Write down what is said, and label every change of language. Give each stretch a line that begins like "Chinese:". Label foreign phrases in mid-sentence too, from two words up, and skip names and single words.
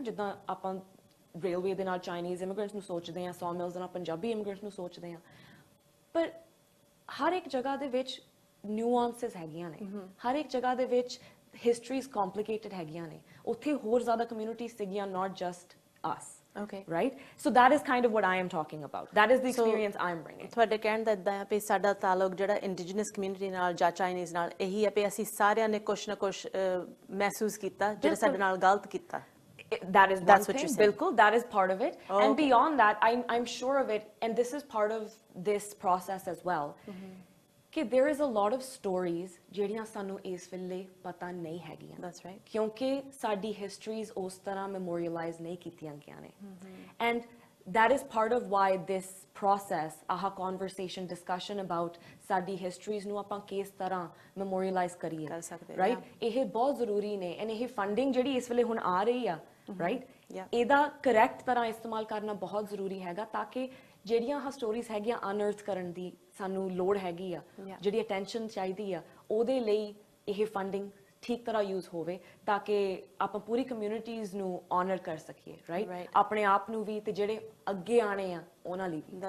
Punjabi: ਜਿੱਦਾਂ ਆਪਾਂ ਰੇਲਵੇ ਦੇ ਨਾਲ
English: Chinese immigrants
Punjabi: ਨੂੰ ਸੋਚਦੇ ਹਾਂ, ਸੌਮਿਲਸ ਦੇ ਨਾਲ
English: Punjabi immigrants
Punjabi: ਨੂੰ ਸੋਚਦੇ ਹਾਂ, ਪਰ ਹਰ ਇੱਕ ਜਗ੍ਹਾ ਦੇ ਵਿੱਚ ਨਿਊਆਂਸਸ ਹੈਗੀਆਂ ਨੇ, ਹਰ ਇੱਕ ਜਗ੍ਹਾ ਦੇ ਵਿੱਚ
English: histories complicated
Punjabi: ਹੈਗੀਆਂ ਨੇ। ਉੱਥੇ ਹੋਰ ਜ਼ਿਆਦਾ ਕਮਿਊਨਿਟੀਜ਼ ਸੀਗੀਆਂ,
English: not just
Punjabi: us.
English: Okay. Right? So that is kind of what I am talking about. That is the experience I'm bringing.
Punjabi: ਤੁਹਾਡੇ ਕਹਿਣ ਦਾ ਇਦਾਂ ਹੈ ਕਿ ਸਾਡਾ ਤਾਲੁਕ ਜਿਹੜਾ
English: indigenous community
Punjabi: ਨਾਲ ਜਾਂ ਚਾਈਨੀਜ਼ ਨਾਲ ਇਹੀ ਹੈ ਕਿ ਅਸੀਂ ਸਾਰਿਆਂ ਨੇ ਕੁਛ ਨਾ ਕੁਛ ਮਹਿਸੂਸ ਕੀਤਾ ਜਿਹੜਾ ਸਾਡੇ ਨਾਲ ਗਲਤ ਕੀਤਾ।
English: That is one thing. Bilkul, that is part of it. And beyond that, I'm sure of it, and this is part of this process as well.
Punjabi: ਕਿ
English: there is a lot of stories
Punjabi: ਜਿਹੜੀਆਂ ਸਾਨੂੰ ਇਸ ਵੇਲੇ ਪਤਾ ਨਹੀਂ ਹੈਗੀਆਂ।
English: That's right.
Punjabi: ਕਿਉਂਕਿ ਸਾਡੀ ਹਿਸਟਰੀਜ਼ ਉਸ ਤਰ੍ਹਾਂ ਮੈਮੋਰੀਅਲਾਈਜ਼ ਨਹੀਂ ਕੀਤੀਆਂ ਗਈਆਂ ਨੇ।
English: And that is part of why this process, ਆਹ conversation, discussion about
Punjabi: ਸਾਡੀ ਹਿਸਟਰੀਜ਼ ਨੂੰ ਆਪਾਂ ਕਿਸ ਤਰ੍ਹਾਂ ਮੈਮੋਰੀਅਲਾਈਜ਼ ਕਰੀਏ, ਰਾਈਟ, ਇਹ ਬਹੁਤ ਜ਼ਰੂਰੀ ਨੇ। ਐਂਡ ਇਹ ਫੰਡਿੰਗ ਜਿਹੜੀ ਇਸ ਵੇਲੇ ਹੁਣ ਆ ਰਹੀ ਆ, ਰਾਈਟ, ਇਹਦਾ ਕਰੈਕਟ ਤਰ੍ਹਾਂ ਇਸਤੇਮਾਲ ਕਰਨਾ ਬਹੁਤ ਜ਼ਰੂਰੀ ਹੈਗਾ, ਤਾਂ ਕਿ ਜਿਹੜੀਆਂ ਆਹ ਸਟੋਰੀਜ਼ ਹੈਗੀਆਂ ਅਨਅਰਥ ਕਰਨ ਦੀ ਸਾਨੂੰ ਲੋੜ ਹੈਗੀ ਆ, ਜਿਹੜੀ ਅਟੈਂਸ਼ਨ ਚਾਹੀਦੀ ਆ, ਉਹਦੇ ਲਈ ਇਹ ਫੰਡਿੰਗ ਠੀਕ ਤਰ੍ਹਾਂ ਯੂਜ਼ ਹੋਵੇ, ਤਾਂ ਕਿ ਆਪਾਂ ਪੂਰੀ ਕਮਿਊਨਿਟੀਜ਼ ਨੂੰ ਆਨਰ ਕਰ ਸਕੀਏ, ਰਾਈਟ, ਆਪਣੇ ਆਪ ਨੂੰ ਵੀ ਤੇ ਜਿਹੜੇ ਅੱਗੇ ਆਣੇ ਆ ਉਹਨਾਂ ਲਈ ਵੀ।